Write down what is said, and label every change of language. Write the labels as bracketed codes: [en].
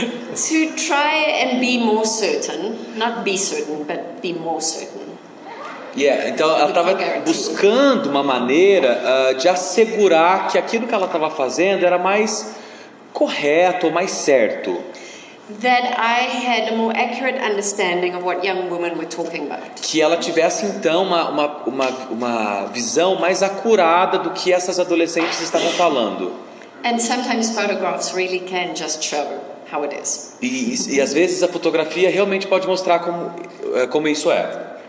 [en] To try and be more certain, not be certain, but be more certain. [pt] Então ela estava buscando uma maneira de assegurar que aquilo que ela estava fazendo era mais correto ou mais certo. [en] that I had a more accurate understanding of what young women were talking about. [pt] Que ela tivesse então uma visão mais acurada do que essas adolescentes estavam falando. [en] And sometimes photographs really can just show how it is. [pt] E às vezes a fotografia realmente pode mostrar como isso é.